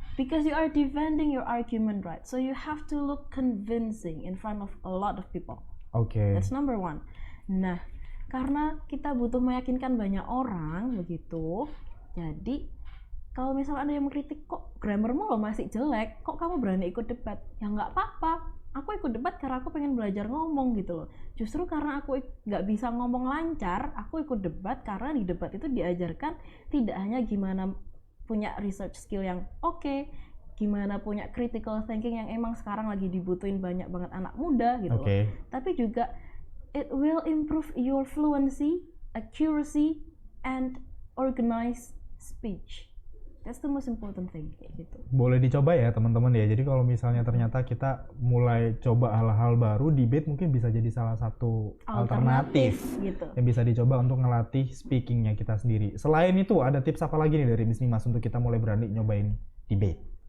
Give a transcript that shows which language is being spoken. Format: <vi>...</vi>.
<en>Because you are defending your argument, right? So you have to look convincing in front of a lot of people. That's number one.</en> <id>Nah, karena kita butuh meyakinkan banyak orang begitu, jadi kalau misalnya ada yang mengkritik, kok grammarmu lo masih jelek, kok kamu berani ikut debat? Ya nggak apa-apa, aku ikut debat karena aku pengen belajar ngomong gitu loh. Justru karena aku nggak bisa ngomong lancar, aku ikut debat karena di debat itu diajarkan tidak hanya gimana punya</id> <en>research skill</en> <id>yang oke, gimana punya</id> <en>critical thinking</en> <id>yang emang sekarang lagi dibutuhin banyak banget anak muda gitu loh. Tapi juga</id> <en>it will improve your fluency, accuracy, and organized speech. That's the most important thing</en> <id>kayak gitu. Boleh dicoba ya teman-teman ya. Jadi kalau misalnya ternyata kita mulai coba hal-hal baru, debate mungkin bisa jadi salah satu alternatif gitu, yang bisa dicoba untuk ngelatih speakingnya kita sendiri. Selain itu ada tips apa lagi nih dari Miss Nimas untuk kita mulai berani nyobain debate?</id>